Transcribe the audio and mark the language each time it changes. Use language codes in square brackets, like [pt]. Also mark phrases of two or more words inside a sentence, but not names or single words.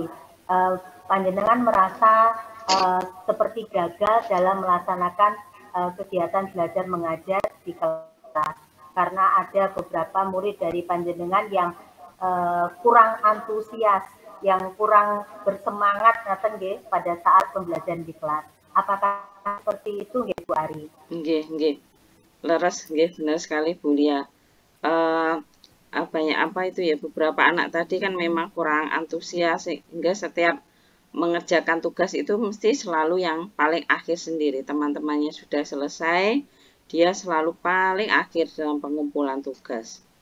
[id] Panjenengan merasa seperti gagal dalam melaksanakan kegiatan belajar mengajar di kelas karena ada beberapa murid dari panjenengan yang kurang antusias, yang kurang bersemangat pada saat pembelajaran di kelas. Apakah seperti itu nggih Bu Ari? [jv] Nggih. Leres nggih, [id] benar sekali Bu Lia. Apa itu ya, beberapa anak tadi kan memang kurang antusias sehingga setiap mengerjakan tugas itu mesti selalu yang paling akhir sendiri. Teman-temannya sudah selesai, dia selalu paling akhir dalam pengumpulan tugas.